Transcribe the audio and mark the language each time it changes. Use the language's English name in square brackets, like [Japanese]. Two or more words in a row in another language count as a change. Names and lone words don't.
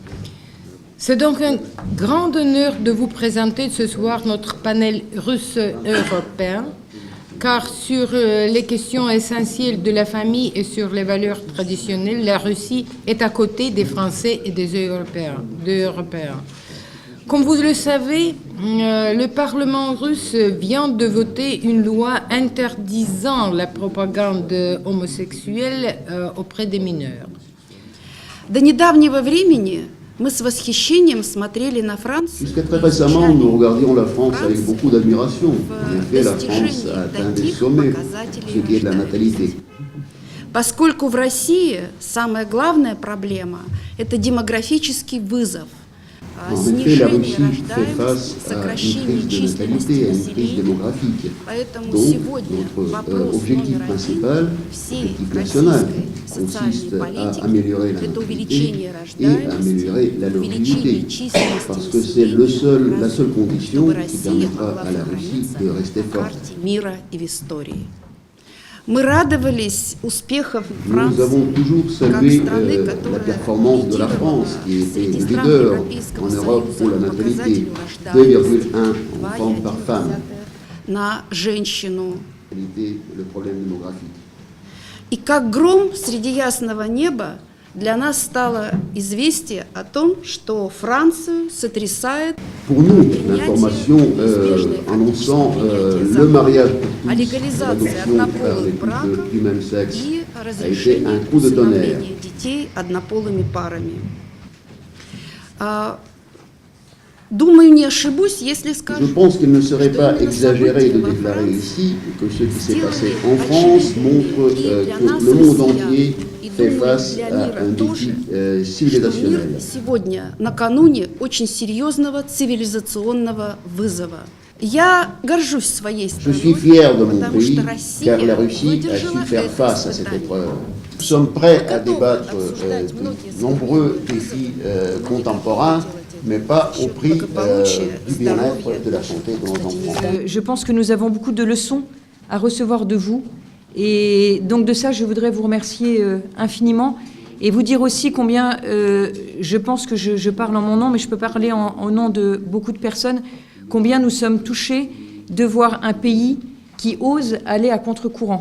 [French] C'est donc un grand honneur de vous présenter ce soir notre panel russe-européen, car sur les questions essentielles de la famille et sur les valeurs traditionnelles, la Russie est à côté des Français et des Européens. Comme vous le savez, le Parlement russe vient de voter une loi interdisant la propagande homosexuelle auprès des mineurs. [Russian] До недавнего времени мы с восхищением смотрели на Францию. [French] Jusqu'à très récemment, nous regardions la France avec beaucoup d'admiration. En effet, la France a atteint des sommets pour ce qui est de la natalité. [Russian] Поскольку в России самая главная проблема – это демографический вызов. [French] En effet, la Russie fait face à une crise de natalité, à une crise démographique. Donc, notre objectif principal, objectif national, consiste à améliorer la natalité et à améliorer la longévité, parce que c'est la seule condition qui permettra à la Russie de rester forte. [Russian] Мы радовались успехам [French] Nous avons toujours salué la performance de la France, qui était le leader en Europe pour la natalité, 2,1 enfants par femme. [Russian] на женщину. [French] Le problème démographique. [Russian] И как гром среди ясного неба для нас стало известие о том, что Францию сотрясает [French] Pour nous, l'information annonçant le mariage pour tous, l'adoption par les couples du même sexe, [Russian] и [French] a été [Russian] разрешение [French] un coup de tonnerre. [Russian] усыновления детей однополыми парами. Думаю, не ошибусь, если скажу. [French] Je pense qu'il ne serait pas exagéré de déclarer ici que ce qui s'est passé en France montre que le monde entier fait face à un défi civilisationnel. [Russian] Сегодня, накануне очень серьезного цивилизационного вызова. Я горжусь своей [French] Je suis [Russian] страной, [French] fier de mon [Russian] потому что [French] pays, car la [Russian] Россия [French] Russie a [Russian] выдержала [French] su faire [Russian] это [French] face à cette [Russian] испытание. [French] épreuve. Nous sommes prêts à [Russian] Готовы [French] débattre [Russian] обсуждать многие [French] de nombreux défis contemporains, mais pas au prix du bien-être, de la santé de nos enfants. Je pense que nous avons beaucoup de leçons à recevoir de vous. Et donc de ça, je voudrais vous remercier infiniment et vous dire aussi combien, je pense que je parle en mon nom, mais je peux parler au nom de beaucoup de personnes, combien nous sommes touchés de voir un pays qui ose aller à contre-courant.